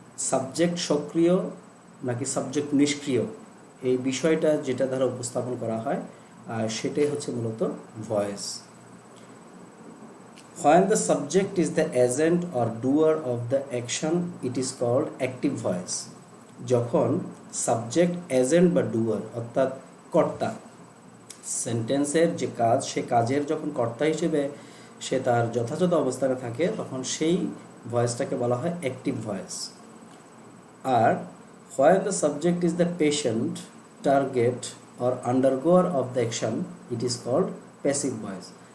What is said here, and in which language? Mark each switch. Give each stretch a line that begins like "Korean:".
Bangla: Subject সক্রিয় নাকি subject নিষ্ক্রিয়, এই বিষয়টা যেটা দ্বারা উপস্থাপন করা হয় সেটাই হচ্ছে মূলত voice.
English: When the subject is the agent or doer of the action, it is called active voice.
Bangla: যখন সাবজেক্ট এজেন্ট বা ডুয়ার অর্থাৎ কর্তা, সেন্টেন্সের যে কাজ, সে কাজের যখন কর্তা হিসেবে সে তার যথাযথ অবস্থানে থাকে, তখন সেই ভয়েসটাকে বলা হয় active voice.
English: আর when the subject is the patient, target or undergoer of the action, it is called passive voice.